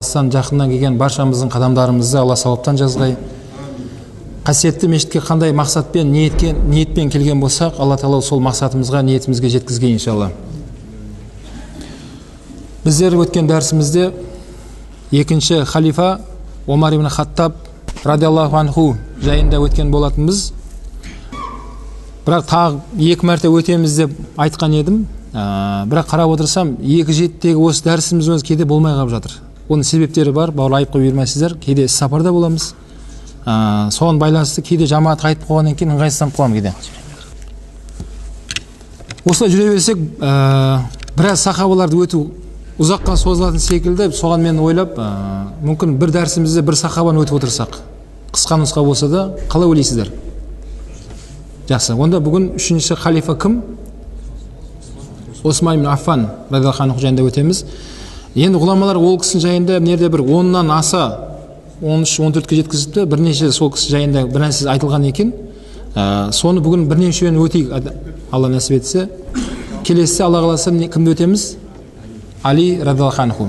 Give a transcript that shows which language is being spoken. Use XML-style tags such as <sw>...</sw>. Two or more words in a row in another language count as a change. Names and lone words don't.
<kk>алыстан жақыннан келген баршамыздың қадамдарымызды Алла сауаптан жазғай. Қасиетті мешітке қандай мақсатпен, ниетпен келген болсақ, Алла Тағала сол мақсатымызға, ниетімізге жеткізген иншалла. Біздер өткен дәрісімізде екінші халифа Омар ибн Хаттаб</kk> <ar>رضي الله عنه</ar> <kk>жайында өткен болатынбыз. Бірақ тағы екі мәрте өтеміз деп айтқан едім. Бірақ қарап отырсам, 2-7-тегі осы дәрісіміз кейде болмай қалып жатыр. Оның себептері бар, бауыр айып қойып жүрмейсіздер. Кейде сапарда боламыз. Соған байланысты кейде жамаат қайтып қойғаннан кейін ыңғайсызданып қаламын кейде. Осылай жүре берсек, біраз сахабаларды өту ұзаққа созылатын секілді, соған мен ойлап, мүмкін бір дәрісімізде бір сахабаны өтіп отырсақ, қысқа нұсқа болса да, қалай ойлайсыздар? Жақсы. Онда бүгін үшінші халифа кім? Осман ибн Аффан</kk> <ar>رضي الله عنه</ar> <kk>жайында өтеміз. Енді ғұламалар ол кісінің жайында нерде бір 10-нан аса 13-14-ке жеткізіпті, бірнеше сол кісі жайында бір нәрсе айтылған екен. Соны бүгін бірнешеуін өтейік, Алла нәсіп етсе. Келесі Алла қаласа кімді өтеміз? Али</kk> <ar>رضي الله عنه.</ar>